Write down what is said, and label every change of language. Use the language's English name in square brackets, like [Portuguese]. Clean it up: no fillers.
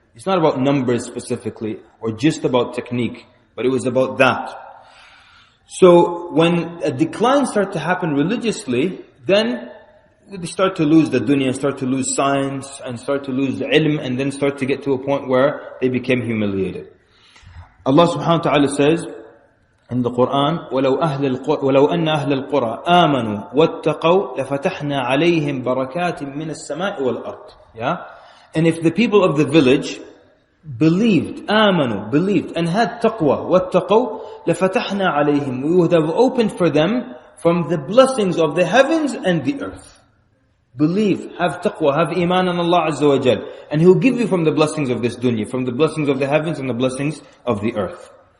[English] It's not about numbers specifically or just about technique, but it was about that. So when a decline started to happen religiously, then they start to lose the dunya, start to lose science, and start to lose the ilm, and then start to get to a point where they became humiliated. Allah subhanahu wa ta'ala says in the Quran, [Arabic] وَلَوْ أَنَّ أَهْلَ الْقُرَىٰ آمَنُوا وَاتَّقَوْا لَفَتَحْنَا عَلَيْهِمْ بَرَكَاتٍ مِّنَ السَّمَاءِ وَالْأَرْضِ. [English] Yeah? And if the people of the village believed, believed, and had taqwa, [Arabic] وَاتَّقَوْا لَفَتَحْنَا عَلَيْهِمْ, [English] we would have opened for them from the blessings of the heavens and the earth. Believe, have taqwa, have iman on Allah Azza wa Jal, and He'll give you from the blessings of this dunya, from the blessings of the heavens and the blessings of the earth.